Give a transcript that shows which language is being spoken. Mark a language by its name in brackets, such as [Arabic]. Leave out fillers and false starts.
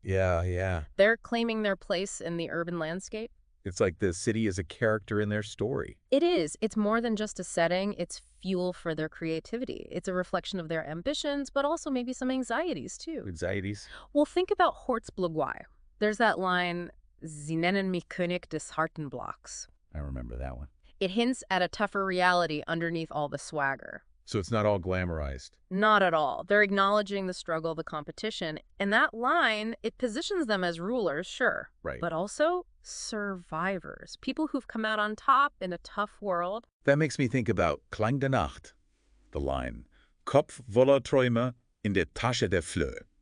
[English] Yeah. They're claiming their place in the urban landscape. It's like the city is a character in their story. It is. It's more than just a setting. It's fuel for their creativity. It's a reflection of their ambitions, but also maybe some anxieties, too. Anxieties. Well, think about Hortzblogwai. There's that line, [German] Sie nennen mich König des harten Blocks. [English] I remember that one. It hints at a tougher reality underneath all the swagger. So it's not all glamorized. Not at all. They're acknowledging the struggle, the competition. And that line, it positions them as rulers, sure. Right. But also survivors. People who've come out on top in a tough world. That makes me think about [German] Klang der Nacht, [English] the line, [German] Kopf voller Träume in der Tasche der Flöhe.